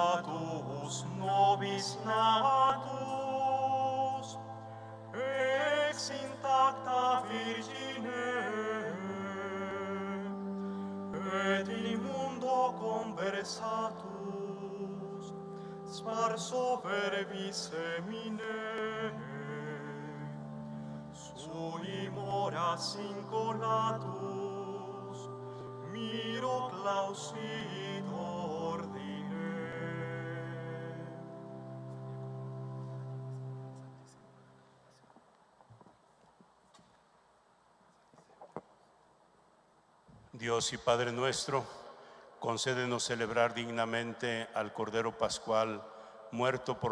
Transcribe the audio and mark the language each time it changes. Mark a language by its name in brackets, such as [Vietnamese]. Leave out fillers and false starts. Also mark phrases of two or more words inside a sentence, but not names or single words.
[Latin] natus, ex intacta Virgine, et in mundo conversatus, sparso verbis semine, sui moras incolatus, miro clausit ordine. [Spanish] Dios y Padre nuestro, concédenos celebrar dignamente al Cordero Pascual, muerto por